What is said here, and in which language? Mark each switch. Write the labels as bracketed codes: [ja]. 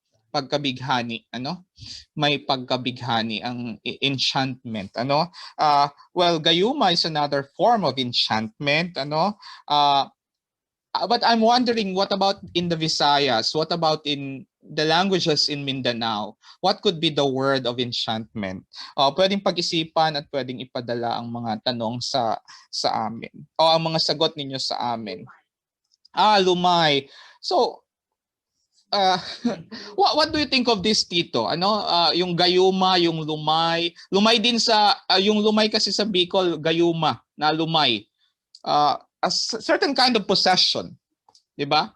[tl] Pagkabighani, may pagkabighani ang [en] enchantment, well, gayuma is another form of enchantment, but I'm wondering, what about in the Visayas? What about in the languages in Mindanao? What could be the word of enchantment? [tl] Pwedeng pag-isipan at pwedeng ipadala ang mga tanong sa amin o ang mga sagot ninyo sa amin. Lumay. [en] So what do you think of this, Tito? [tl] Yung gayuma, yung lumay. Lumay din sa yung lumay kasi sa Bicol, gayuma na lumay. [en] A certain kind of possession, [tl] 'di ba?